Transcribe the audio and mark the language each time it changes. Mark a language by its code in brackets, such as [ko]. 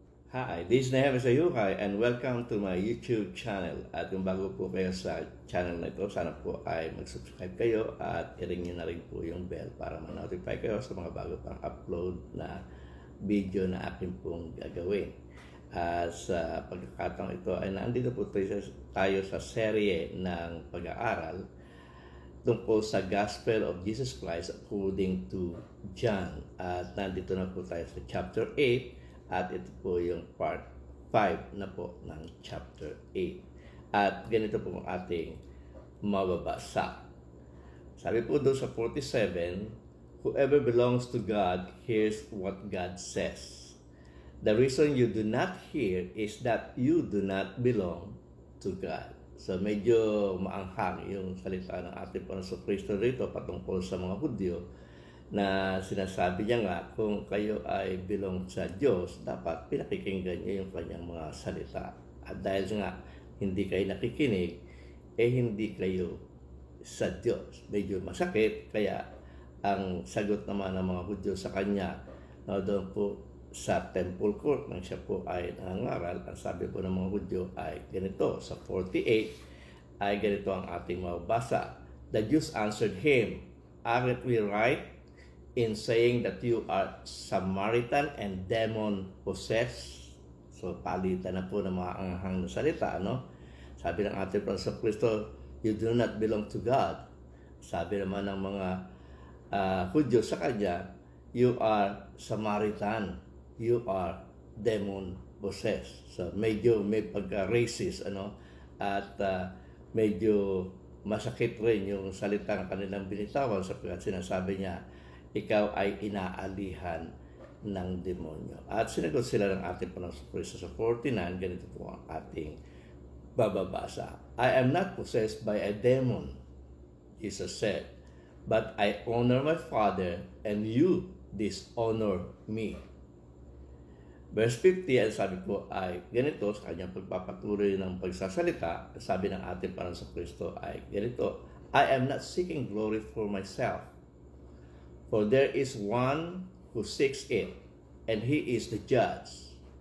[en] Hi, this is Nehemiah Sayukay and welcome to my YouTube channel. [tl] At kung bago po kayo sa channel na ito, sana po ay mag-subscribe kayo at i-ring nyo na rin po yung bell para ma-notify kayo sa mga bago pang upload na video na akin pong gagawin. Sa pagkakataong ito ay nandito po tayo sa serye ng pag-aaral tungkol sa Gospel of Jesus Christ according to John. At nandito na po tayo sa chapter 8. At ito po yung part 5 na po ng chapter 8. At ganito po ang ating mababasa. Sabi po doon sa 47, [en] whoever belongs to God hears what God says. The reason you do not hear is that you do not belong to God. [tl] So medyo maanghang yung salita ng ating Panginoon Kristo rito patungkol sa mga Hudyo, na sinasabi niya nga kung kayo ay belong sa Diyos, dapat pinakikinggan niyo yung kanyang mga salita. At dahil nga hindi kayo nakikinig, hindi kayo sa Diyos. Medyo masakit, kaya ang sagot naman ng mga Hudyo sa kanya, na doon po sa temple court nang siya po ay nangangaral, ang sabi po ng mga Hudyo ay ganito, sa 48 ay ganito ang ating mababasa. [en] The Jews answered him, aren't we right in saying that you are Samaritan and demon-possessed? [tl] So, palitan na po ng mga anghang na salita, no? Sabi ng ating Panginoon Kristo, [en] you do not belong to God. [tl] Sabi naman ng mga Hudyo sa kanya, [en] you are Samaritan, you are demon-possessed. [tl] So, medyo may pagka-racist, at medyo masakit rin yung salita ng kanilang binitawan sapagkat sinasabi niya, ikaw ay inaalihan ng demonyo. At sinagot sila ng ating Panginoon Kristo sa 49, ganito po ang ating bababasa. [en] I am not possessed by a demon, Jesus said, but I honor my Father and you dishonor me. [tl] Verse 50, ang sabi po ay ganito sa kanyang pagpapatuloy ng pagsasalita. Sabi ng ating Panginoon Kristo ay ganito, [en] I am not seeking glory for myself, for there is one who seeks it, and he is the judge.